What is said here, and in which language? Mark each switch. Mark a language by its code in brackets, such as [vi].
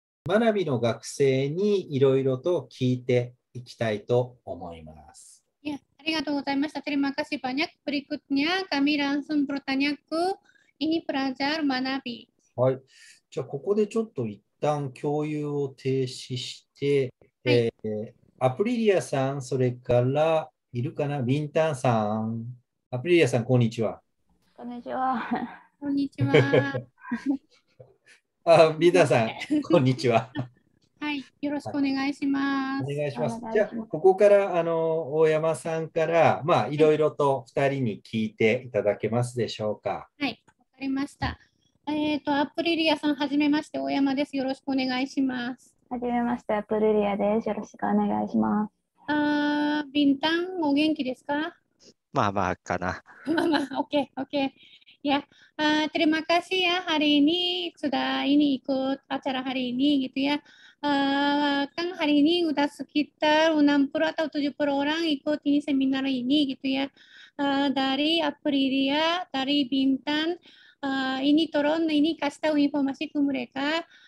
[ja] 学びの学生にいろいろと聞いていきたいと思います。 [id] Ya, [ja] arigatou gozaimashita. [id] Terima kasih banyak. Berikutnya kami langsung bertanya ke ini pelajar Manabi. [ja] はい。じゃあ、ここでちょっと一旦共有を停止して、はい。アプリリアさん、それからいるかな、ビンタンさん。アプリリアさん、こんにちは。こんにちは。こんにちは。ビンタンさん、こんにちは。はい、よろしくお願いしまおす。願いします。お願いじゃあ、します。ここから大山さんから、いろいろと2人に聞いていただけますでしょうか。はい、わかりました。アプリリアさん、はじめまして、大山です。よろしくお願いします。はじめまして、アプリリアです。よろしくお願いします。ビンタン、お元気ですか？まあまあかな。 [id] Oke, oke. Ya, terima kasih ya hari ini sudah ikut acara hari ini gitu ya. Kan hari ini udah sekitar 60 atau 70 orang ikut ini seminar ini gitu ya. Dari Aprilia, dari Bintan, ini turun ini kasih tahu informasi ke mereka.